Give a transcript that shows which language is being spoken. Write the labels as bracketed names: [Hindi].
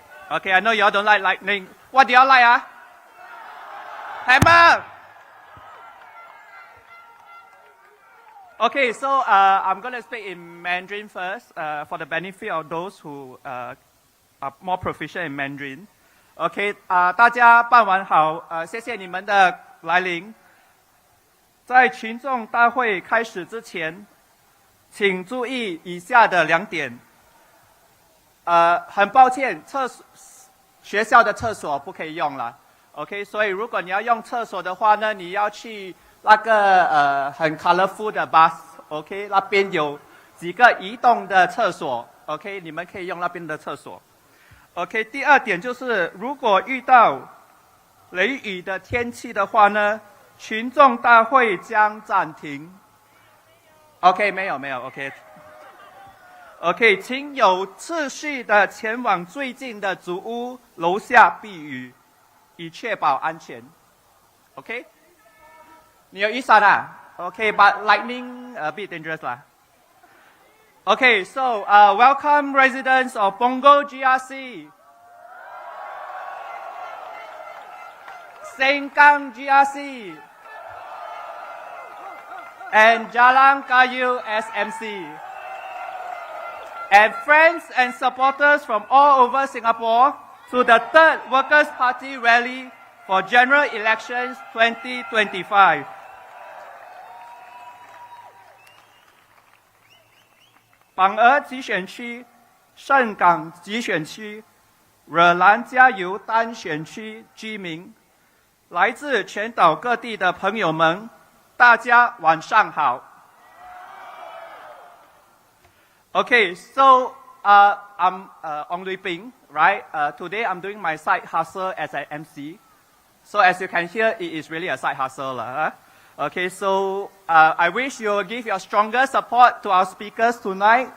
[English] Okay, I know y'all don't like lightning. What do y'all like, Hammer! Okay, so I'm going to speak in Mandarin first for the benefit of those who are more proficient in Mandarin. [Chinese] OK， 大家傍晚好，谢谢你们的来临。在群众大会开始之前，请注意以下的2点。很抱歉，学校的厕所不可以用了。 OK， 所以如果你要用厕所的话呢，你要去那个很 colorful 的 bus，OK， 那边有几个移动的厕所 ，OK， 你们可以用那边的厕所。 OK， 第2点就是，如果遇到雷雨的天气的话呢，群众大会将暂停。 OK， 没有 ，OK， 请有秩序的前往最近的竹屋楼下避雨，以确保安全。 [English] OK， [Chinese] 你有雨伞啊 [English] ？OK，but lightning a bit dangerous 啦。 Okay, so welcome residents of Punggol GRC, Sengkang GRC, and Jalan Kayu SMC, and friends and supporters from all over Singapore to the 3rd Workers' Party Rally for General Elections 2025. [Chinese] 榜儿集选区、盛港集选区、惹兰加油单选区居民，来自全岛各地的朋友们，大家晚上好。 [English] Okay, so I'm Ong Lui Ping, right? Today I'm doing my side hustle as an MC. So as you can hear, it is really a side hustle, huh? Okay, so I wish you will give your strongest support to our speakers tonight.